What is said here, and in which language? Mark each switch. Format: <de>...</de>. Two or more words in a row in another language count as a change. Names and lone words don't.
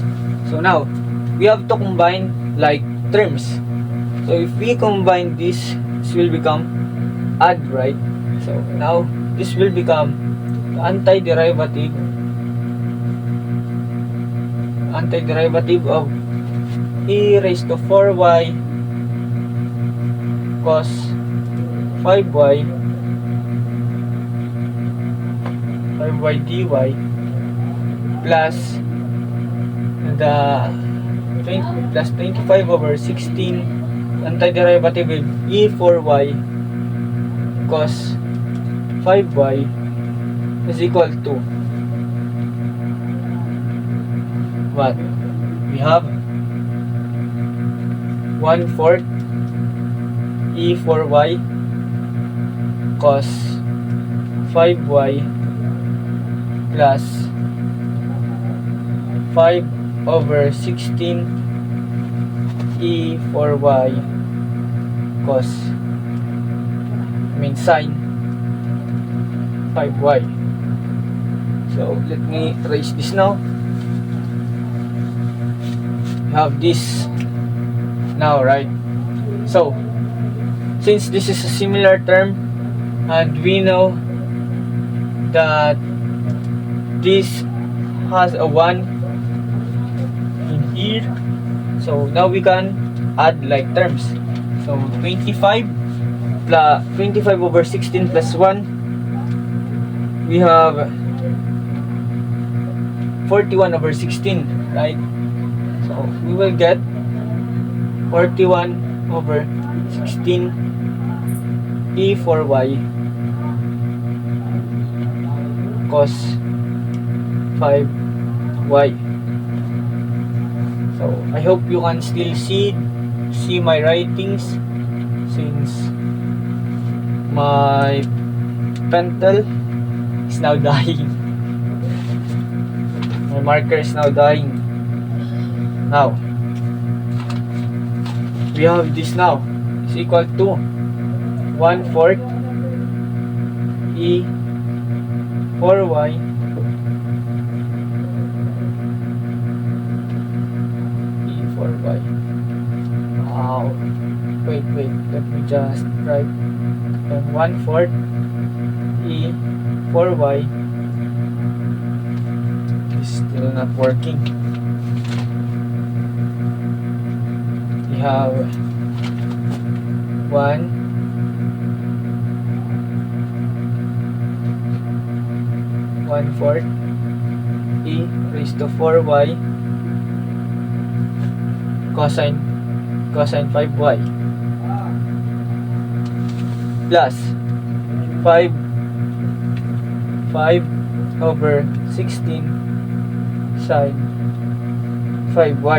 <en>So now we have to combine like terms. So if we combine this will become add, right? So now this will become the antiderivative of e raised to 4y cos 5y dy plus the 20 plus 25 over 16 antiderivative of e 4y cos 5y is equal to what? We have 1/4 e 4y cos 5y plus 5 over 16 e 4y cos sin 5y. So let me trace this now. We have this now, right? So since this is a similar term and we know that this has a 1 in here, so now we can add like terms. So 25 plus 25 over 16 plus 1, we have 41 over 16, right? So we will get 41 over 16 e 4y cos 5y. So I hope you can still see my writings since my pencil is now dying. My marker is now dying. Now we have this now is equal to 1/4 e 4y e 4y. Wow. Wait, let me just write 1/4 e 4y is still not working. We have 1/4 e raised to 4y cosine 5y plus 5 over 16 sine 5y.</en>